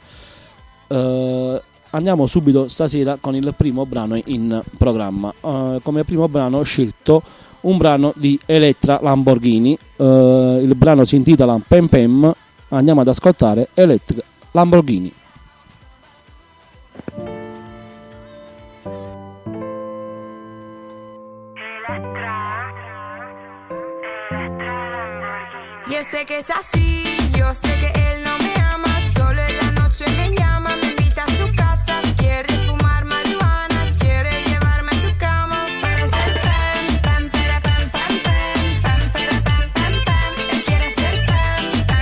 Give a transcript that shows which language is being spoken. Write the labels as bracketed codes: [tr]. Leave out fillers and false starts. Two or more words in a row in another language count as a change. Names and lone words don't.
[it] Andiamo subito stasera con il primo brano in programma. Come primo brano ho scelto un brano di Elettra Lamborghini. Il brano si intitola Pem Pem. Andiamo ad ascoltare Elettra Lamborghini. [es] Yo sé que es así, yo sé que él no me ama, solo en la noche me llama, me invita a su casa, quiere fumar marihuana, quiere llevarme a su cama, quiere ser pam, pam, pam, pam, pam, pam, pam, pam, pam, pam, él quiere ser pam,